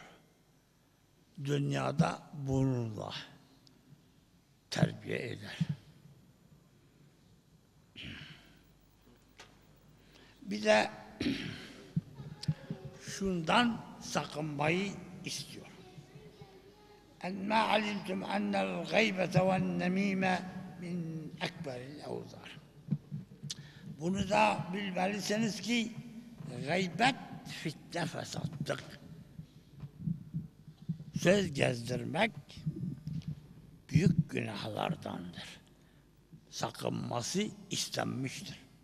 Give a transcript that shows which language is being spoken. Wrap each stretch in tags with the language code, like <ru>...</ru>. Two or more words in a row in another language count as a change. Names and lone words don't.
<tr>Dünyada bununla terbiye eder. Bir de şundan sakınmayı istiyor.</tr> <ar>اَنْمَا عَلِمْتُمْ اَنَّ الْغَيْبَةَ وَالنَّم۪يمَ من أكبر الأوزار.</ar> <tr>Bunu da bilmelisiniz ki gıybet fitne fesattır. Söz gezdirmek büyük günahlardandır. Sakınması istenmiştir.</tr>